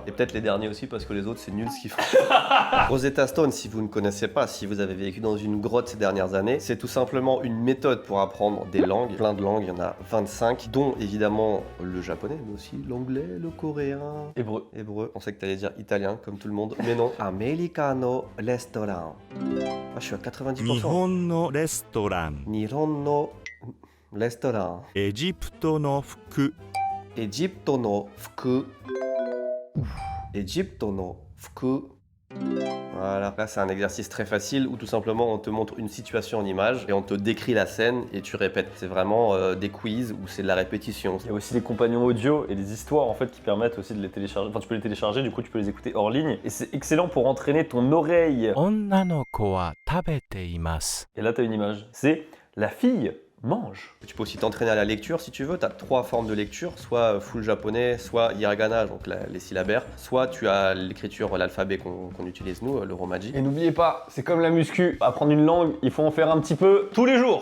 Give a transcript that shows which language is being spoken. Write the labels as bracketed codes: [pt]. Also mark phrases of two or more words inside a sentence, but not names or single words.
[fr] Et peut-être les derniers aussi parce que les autres c'est nul ce qu'ils font. Rosetta Stone, si vous ne connaissez pas, si vous avez vécu dans une grotte ces dernières années, japonais. C'est tout simplement une méthode pour apprendre des langues, plein de langues, il y en a 25, dont évidemment le japonais, mais aussi l'anglais, le coréen, hébreu. On sait que t'allais dire italien, comme tout le monde, mais non. [ja] Americano restaurant. [fr] Ah, je suis à 90%. [ja] 日本のレストラン日本のレストラン. エジプトの服エジプトの服。エジプトの服. [fr] Voilà, là c'est un exercice très facile où tout simplement on te montre une situation en image et on te décrit la scène et tu répètes. C'est vraiment des quiz où c'est de la répétition. Il y a aussi des compagnons audio et des histoires en fait qui permettent aussi de les télécharger. Enfin, tu peux les télécharger, du coup tu peux les écouter hors ligne. Et c'est excellent pour entraîner ton oreille. [ja] 女の子は食べています [fr] Et là t'as une image. C'est la fille mange. Tu peux aussi t'entraîner à la lecture si tu veux. Tu as 3 formes de lecture, soit full japonais, soit hiragana, donc les syllabaires, soit tu as l'écriture, l'alphabet qu'on utilise nous, le romaji. Et n'oubliez pas, c'est comme la muscu. Apprendre une langue, il faut en faire un petit peu tous les jours.